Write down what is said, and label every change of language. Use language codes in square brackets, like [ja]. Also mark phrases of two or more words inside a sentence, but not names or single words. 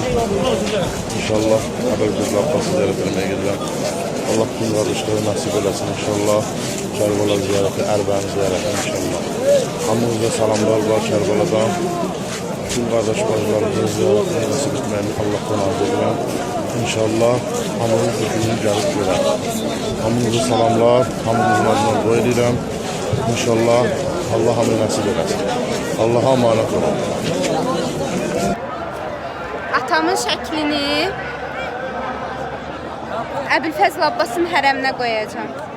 [tr] İnşallah Əbülfəzl Abbası ziyaret etmeye gidelim. Allah bütün kardeşlere [az] nasip eləsin [tr] inşallah. Kerbala ziyareti, Ərbəni ziyareti inşallah. [az] Hamınıza salamlar var Kerbaladan. Bütün kardeş bacılarımızın ziyaretini nasip etməyini Allah'tan arz edirəm. İnşallah hamınız bütününü gəlib görər. Hamınıza salamlar, hamınızın adına dua edirəm. İnşallah Allah hamı nasip eləsin. [tr] Allah'a emanet olun. [az] Atamın şəklini Əbülfəzl Abbasın hərəminə qoyacağım.